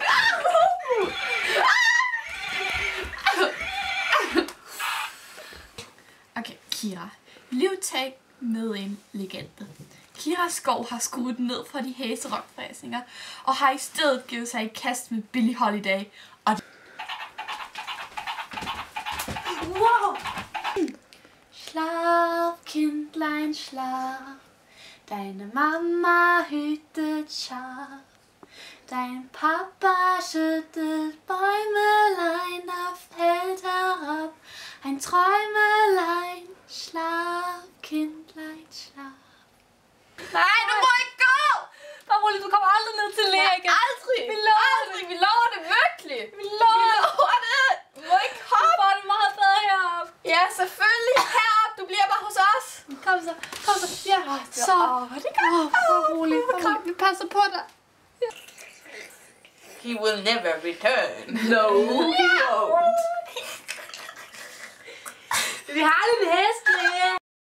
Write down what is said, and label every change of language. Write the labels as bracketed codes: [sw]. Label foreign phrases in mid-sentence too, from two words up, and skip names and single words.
[da] Okay, Kira. Livtag med en legende. Kira Skov har skruet ned for de hæse rockfræsninger og har i stedet givet sig i kast med Billie Holiday. Og wow! [de] Schlaf, Kindlein, schlaf. Deine Mama hütet Schaf. Dein Papa schüttet Bäumelein, da fällt herab ein Träumelein. Schlaf, Kindlein, schlaf. [da] Nej, du må ikke gå! Bare rolig, du kommer aldrig ned til lægen. Aldrig! Vi lover det! Vi lover det virkelig! Vi lover det! Du må ikke hoppe! Du får det meget bedre heroppe. Ja, selvfølgelig heroppe. Du bliver bare hos os. Kom så, kom så. Ja, så. Det er godt. Bare rolig, vi passer på dig. [en] He will never return. No, he won't. [da] Vi har lidt heste.